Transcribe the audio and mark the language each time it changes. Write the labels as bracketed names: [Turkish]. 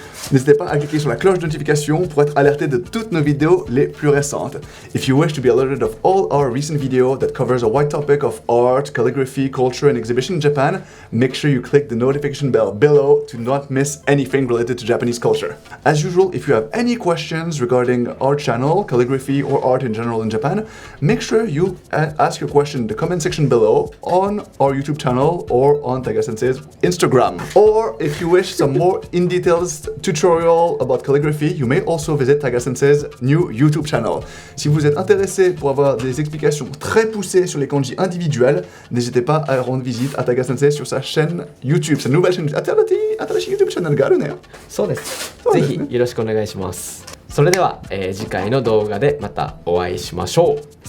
[French] N'hésitez pas à cliquer sur la cloche de notification pour être alerté de toutes nos vidéos les plus récentes. [English] If you wish to be alerted of all our recent videos that covers a wide topic of art, calligraphy, culture, and exhibition in Japan, make sure you click the notification bell below to not miss anything related to Japanese culture. As usual, if you have any questions regarding our channel, calligraphy, or art in general in Japan, make sure you ask your question in the comment section below on our YouTube channel or on Taga Sensei's Instagram. Or if you wish some more in-detail tutorial about calligraphy, you may also visit Taga Sensei's new YouTube channel. [French] Si vous êtes intéressé pour avoir des explications très poussées sur les kanji individuels, n'hésitez pas à rendre visite à Taga Sensei sur sa chaîne YouTube, sa nouvelle chaîne YouTube channel [Japanese] があるね。そうです。ぜひよろしくお願いします。それでは、次回の動画でまたお会いしましょう。